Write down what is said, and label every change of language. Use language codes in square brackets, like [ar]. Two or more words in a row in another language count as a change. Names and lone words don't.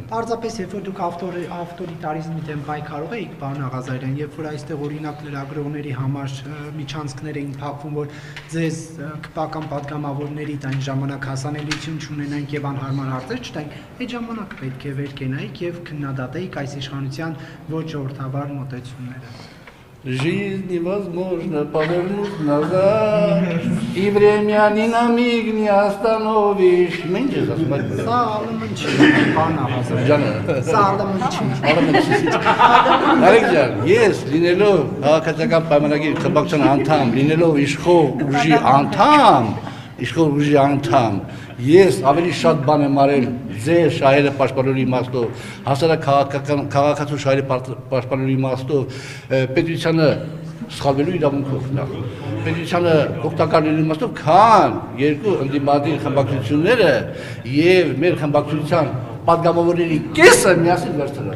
[hy] Պարզապես երբ որ դուք ավտորիտարիզմի դեմ պայքարող եք, պարոն Աղազարյան, երբ որ այստեղ օրինակ լրագրողների համար միջանցքներ էին փակվում, որ ձեզ քպական падգամավորների այն ժամանակ հասանելիություն չունենանք եւ անհարմար հարցեր չտանք, այդ ժամանակ պետք է վեր կենայիք եւ քննադատեիք այս իշխանության ոչ ժողովրդավար մոտեցումները։ [ru] Жизнь невозможно повернуть назад, и время ни на миг не остановишь. Меньше засмотрели. [hy] Սա ալմն չի, պարոն Աղազարյան։ Ջանը։ Սա ալմն չի։ Արեք ջան, ես լինելով քաղաքացիական պայմանագիր խմբակցության անդամ, լինելով իշխող ուժի անդամ, ես ավելի շատ բան եմ արել ձեր շահերը պաշտպանելու իմաստով, հասարակ քաղաքացու շահերը պաշտպանելու իմաստով, պետությանը սխալվելու իրավունքով նախ, պետությանը օգտակար լինելու իմաստով, քան երկու ընդդիմադիր խմբակցությունները եւ մեր խմբակցության падգամավորների կեսը միասին վերցրել։